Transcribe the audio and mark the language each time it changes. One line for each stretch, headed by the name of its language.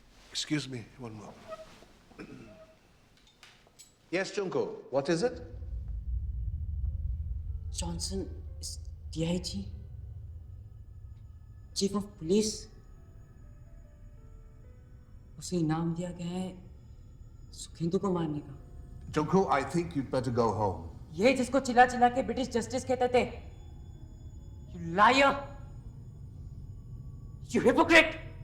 English: Excuse me, one moment. Yes, Junko, what is it? Johnson is DIG, Chief of Police.
Hindi: उसे इनाम दिया गया है सुखेंदु को मारने का।
English: Junko, I think you'd better go home.
Hindi: ये जिसको चिल्ला चिल्ला के ब्रिटिश जस्टिस कहते थे।
English: You liar! You hypocrite!